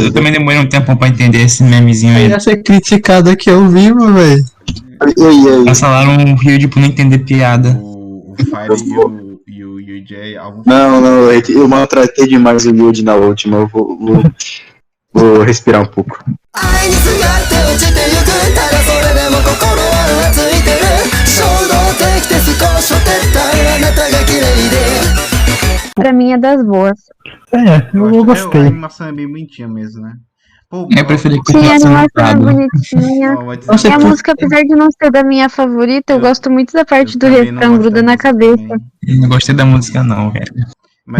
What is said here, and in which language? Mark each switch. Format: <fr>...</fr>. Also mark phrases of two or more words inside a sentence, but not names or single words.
<pt>Eu também demorei um tempo pra entender esse memezinho aí. Ia ser criticado aqui ao vivo, velho. E aí? Cancelaram um rio de por não entender piada. O Fire e o Jay. Não, eu maltratei demais o Yudi na última. Eu vou respirar um pouco.</pt> <ja>愛にすがって落ちてゆくただそれでも心はついてる衝動的で少し撤退あなたが綺麗で</ja> <pt>Pra mim é das boas. Eu A gostei. animação é bem bonitinha mesmo, né? Pô, Eu preferi que Sim, a fosse animação é montado. bonitinha. ó, vou dizer- E a música, apesar de não ser da minha favorita, eu gosto muito da parte eu do também não refrão gosto gruda da na música cabeça. também. Eu não gostei da música não, velho. Mas</pt>